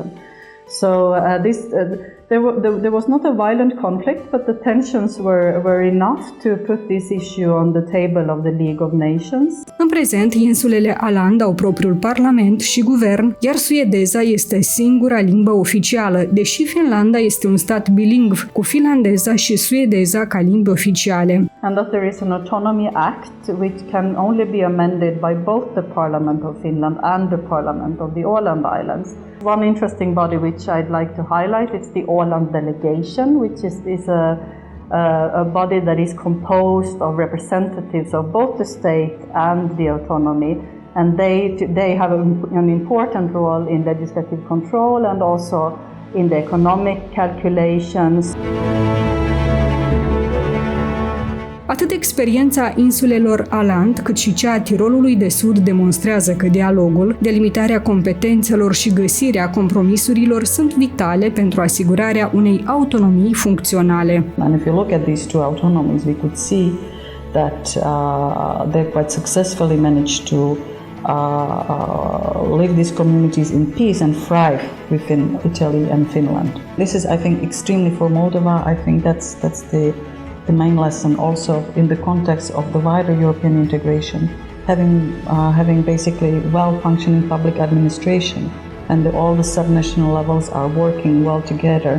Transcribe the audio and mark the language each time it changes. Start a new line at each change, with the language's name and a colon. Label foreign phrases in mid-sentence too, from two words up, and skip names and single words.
English: So there was not a violent conflict, but the tensions were enough to put this issue on the table of the League of Nations.
Romanian: În prezent, insulele Åland au propriul parlament și guvern, iar suedeza este singura limbă oficială, deși Finlanda este un stat bilingv, cu finlandeza și suedeza ca limbi oficiale.
English: And that there is an autonomy act which can only be amended by both the Parliament of Finland and the Parliament of the Åland Islands. One interesting body which I'd like to highlight, it's the Åland Delegation, which is a body that is composed of representatives of both the state and the autonomy, and they have an important role in legislative control and also in the economic calculations.
Romanian: Atât experiența insulelor Åland, cât și cea a Tirolului de Sud demonstrează că dialogul, delimitarea competențelor și găsirea compromisurilor sunt vitale pentru asigurarea unei autonomii funcționale.
English: And if you look at these two autonomies, we could see that they quite successfully managed to live these communities in peace and thrive within Italy and Finland. This is, I think, extremely for Moldova. I think that's the main lesson also in the context of the wider European integration, having basically well-functioning public administration, and all the subnational levels are working well together.